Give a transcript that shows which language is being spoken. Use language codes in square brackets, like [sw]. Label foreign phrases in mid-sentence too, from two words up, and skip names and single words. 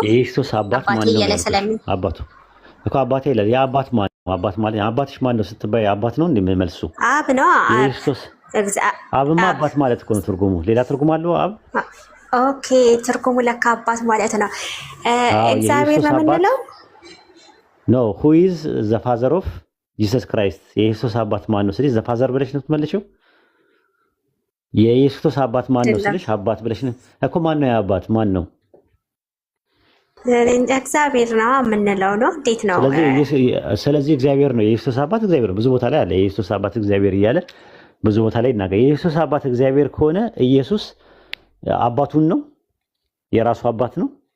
[am] የኢየሱስ አባት ማን ነው? አባቱ እኮ አባቴ ይላል። የአባት ማን ነው? አባት ማለት አባትሽ ማን ነው ስትባይ አባት ነው እንደሚመልሱ አብ ነው። ኢየሱስ አብማ አባት ማለት እኮ ነው ትርጉሙ። ሌላ ትርጉም አለው አብ? ኦኬ ትርጉሙ ለካ አባት ማለት ነው። እግዚአብሔር ነው የምንለው [en] ኖ who is the father of Jesus Christ? [am] የኢየሱስ አባት ማን ነው ስለዚህ [en] the father [am] ብለሽ ነው የምትመልሺው? የኢየሱስ አባት ማን ነው ስለሽ አባት ብለሽ ነው እኮ። ማን ነው የአባት ማን ነው? እግዚአብሔር ነው የምንለው ነው። እንዴት ነው? ስለዚህ እግዚአብሔር ነው የኢየሱስ አባት። እግዚአብሔር ብዙ ቦታ ላይ አለ የኢየሱስ አባት እግዚአብሔር እያለ ብዙ ቦታ ላይ ይናገራል። የኢየሱስ አባት እግዚአብሔር ከሆነ ኢየሱስ አባቱን ነው የራሱ አባት ነው።